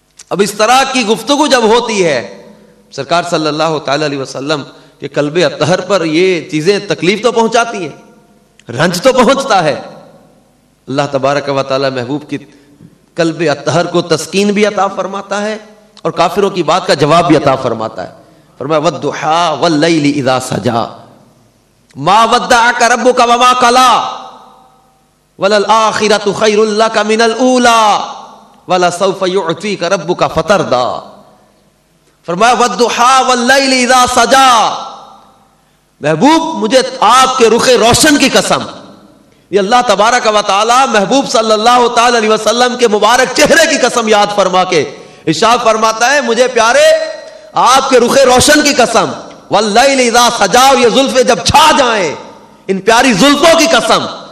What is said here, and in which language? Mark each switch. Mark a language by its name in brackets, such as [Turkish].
[Urdu] اب اس طرح کی گفتگو جب ہوتی ہے سرکار صلی اللہ تعالی علیہ وسلم کے قلب اطہر پر یہ چیزیں تکلیف تو پہنچاتی ہیں، رنج تو پہنچتا ہے. اللہ تبارک و تعالی محبوب کی قلب اطہر کو تسکین بھی عطا فرماتا ہے اور کافروں کی بات کا جواب بھی عطا فرماتا ہے. [Arabic] فرمایا والضحى واللیل اذا سجا ما ودعك ربك وما قلى وللآخرة خیر لك من الاولى ولسوف يعطيك ربك فترضى. [Urdu] فرمایا [Arabic] والضحى واللیل اذا سجا، [Urdu] محبوب مجھے آپ کے رخ روشن کی قسم، یہ اللہ تبارک و تعالی محبوب صلی اللہ تعالی علیہ وسلم کے مبارک چہرے کی قسم یاد فرما کے ارشاد فرماتا ہے مجھے پیارے آپ کے رخ روشن کی قسم، [Arabic] واللیل اذا سجا، [Urdu] یہ زلفیں جب چھا جائیں، ان پیاری زلفوں کی قسم.